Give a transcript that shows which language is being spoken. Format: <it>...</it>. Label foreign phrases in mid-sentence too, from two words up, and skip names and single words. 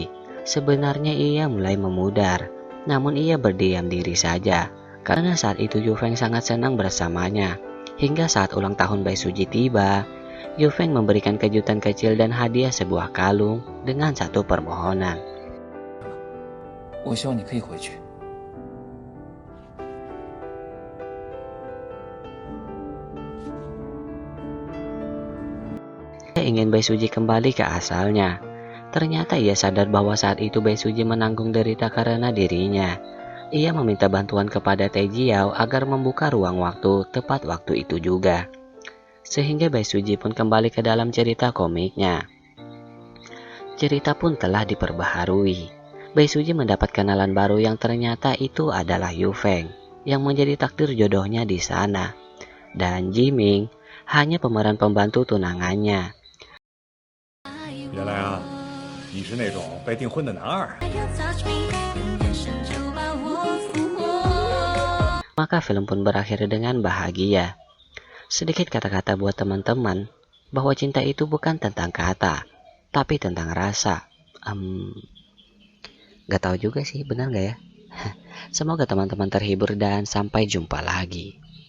<id>Sebenarnya ia mulai memudar, namun ia berdiam diri saja. Karena saat itu Yu Feng sangat senang bersamanya. Hingga saat ulang tahun Bae Suji tiba, Yu Feng memberikan kejutan kecil dan hadiah sebuah kalung dengan satu permohonan.</id> <zh>我希望你可以回去。</zh> <id>Ia ingin Bae Suji kembali ke asalnya. Ternyata ia sadar bahwa saat itu Bae Suji menanggung derita karena dirinya. Ia meminta bantuan kepada Taejiao agar membuka ruang waktu tepat waktu itu juga. Sehingga Bae Suji pun kembali ke dalam cerita komiknya. Cerita pun telah diperbaharui. Bae Suji mendapat kenalan baru yang ternyata itu adalah Yu Feng yang menjadi takdir jodohnya di sana. Dan Jiming hanya pemeran pembantu tunangannya.</id> <zh>原来啊，你是那种被订婚的男二。</zh> <id>Maka film pun berakhir dengan bahagia. Sedikit kata-kata buat teman-teman bahwa cinta itu bukan tentang kata, tapi tentang rasa. Gak tahu juga sih, benar gak ya? Semoga teman-teman terhibur dan sampai jumpa lagi.</id>